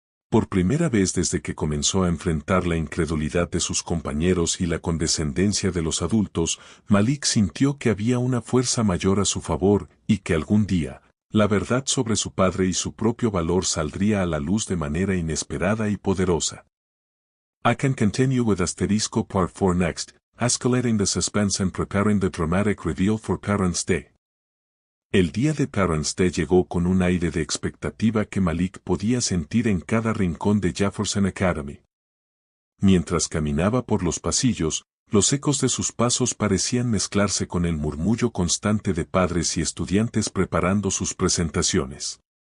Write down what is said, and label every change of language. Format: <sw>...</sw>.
<es>Por primera vez desde que comenzó a enfrentar la incredulidad de sus compañeros y la condescendencia de los adultos, Malik sintió que había una fuerza mayor a su favor y que algún día, la verdad sobre su padre y su propio valor saldría a la luz de manera inesperada y poderosa.</es> <en>I can continue with Asterisco Part 4 next, escalating the suspense and preparing the dramatic reveal for Parents' Day.</en> <es>El día de Parents' Day llegó con un aire de expectativa que Malik podía sentir en cada rincón de Jefferson Academy. Mientras caminaba por los pasillos, los ecos de sus pasos parecían mezclarse con el murmullo constante de padres y estudiantes preparando sus presentaciones.</es>